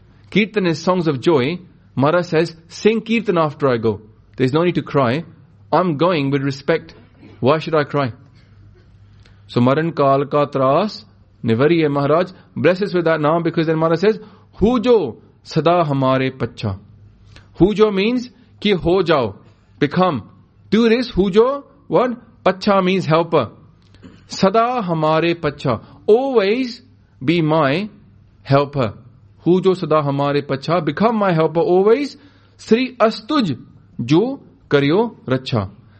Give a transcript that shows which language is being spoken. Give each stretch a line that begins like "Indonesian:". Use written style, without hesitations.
English: Kirtan is songs of joy. Maharaj says, sing Kirtan after I go. There's no need to cry. I'm going with respect. Why should I cry?
Punjabi: So Maran Kaal Ka Tras Nivari hai Maharaj.
English: Bless us with that Naam, because then Maharaj says,
Punjabi: Hujo Sada Hamare Pachha. ਹੁਜੋ
English: means,
Punjabi: ਕਿ ਹੋ ਜਾਓ.
English: Become. Do this, hujo, what? Pachha means helper.
Punjabi: Sada hamare pachha.
English: Always be my helper.
Punjabi: Hujo sada hamare pachha.
English: Become my helper always.
Punjabi: Sri astuj jo karyo racha.